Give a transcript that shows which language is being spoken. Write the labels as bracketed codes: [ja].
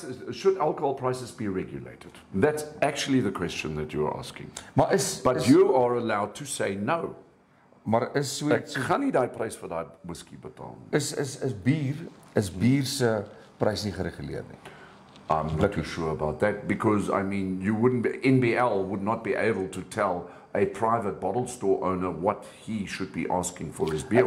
[en] should alcohol prices be regulated? That's actually the question that you're asking. [af] Maar [en] But you are allowed to say no. [af] Maar is so Ek gaan nie daai prys vir daai whisky betaal nie. Is bier se prys nie gereguleer nie? [en] I'm not too sure about that because I mean NBL would not be able to tell a private bottle store owner what he should be asking for his beer.